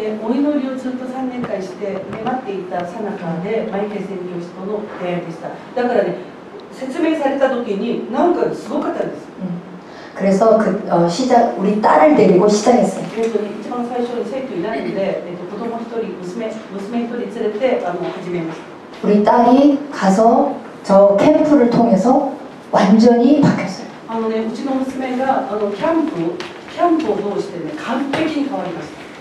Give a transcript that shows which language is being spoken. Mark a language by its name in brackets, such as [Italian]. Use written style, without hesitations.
[Japanese] お祈りをずっと3年間して待っていた最中でマイケル宣教師との出会いでした。だからね、説明された時になんかすごかったんです。 [Korean] 그래서 우리 딸을 데리고 시작했어요. [Japanese] 一番最初に生徒になるので、子供1人、娘1人連れて始めました。 [Korean] 우리 딸이 가서 저 캠프를 통해서 완전히 바뀌었어요. [Japanese] うちの娘がキャンプを通してね、完璧に変わりました。